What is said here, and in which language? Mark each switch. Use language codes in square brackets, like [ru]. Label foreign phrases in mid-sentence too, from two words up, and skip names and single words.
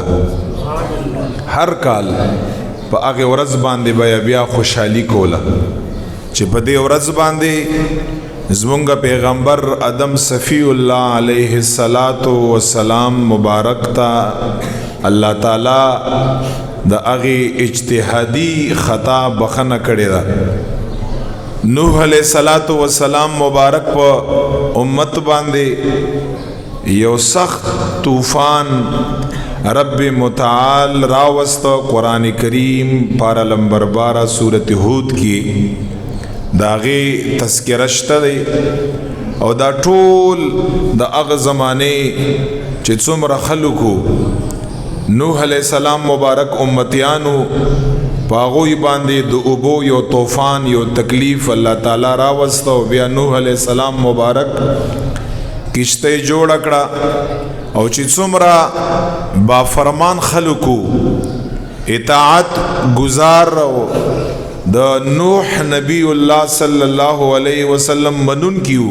[ps] هر کال په هغه ورځ باندې بیا خوشحالي کوله چې په دې ورځ باندې زمونږ پیغمبر آدم [ar] صفی الله علیه السلام [ps] مبارک تا الله تعالی د هغه اجتهادي خطا بخنه کړی دا. نوح [ar] علیہ السلام [ps] مبارک په امت باندې یو سخت طوفان رب متعال راوست. قرآن کریم پارا نمبر 12 سورۃ ہود کی داغه تذکرہ شته دی او دا ټول د هغه زمانه چې څومره خلکو نوح [ar] علیہ السلام [ps] مبارک امتیانو پاغوی باندې د اوبو یو طوفان یو تکلیف الله تعالی راوست او بیا نوح [ar] علیہ السلام [ps] مبارک کشته جوړ کړه او چې څومره با فرمان خلکو اطاعت گزار د نوح نبی الله [ar] صلی الله علیه وسلم [ps] منون کیو.